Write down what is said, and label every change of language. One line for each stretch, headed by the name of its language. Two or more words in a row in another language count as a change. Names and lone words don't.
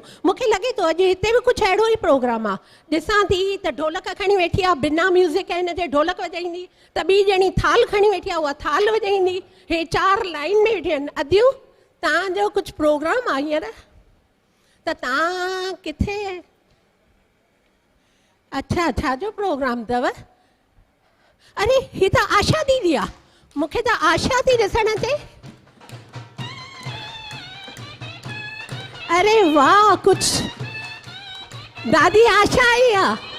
Sindhi: मूंखे लॻे थो अॼु हिते बि कुझु अहिड़ो ई प्रोग्राम आहे। ॾिसां थी त ढोलक खणी वेठी आहे, बिना म्यूज़िक हिन जे ढोलक वॼाईंदी, त ॿी ॼणी थाल खणी वेठी आहे उहा थाल वॼाईंदी, हे 4 लाइन में वेठी आहिनि। अदियूं तव्हांजो कुझु प्रोग्राम आहे हींअर त तव्हां किथे? अच्छा, छाजो प्रोग्राम अथव? अरे ही त आशा दीदी आहे, मूंखे त आशा थी ॾिसण अचे।
Hindi: अरे वाह, कुछ दादी आशा आई है।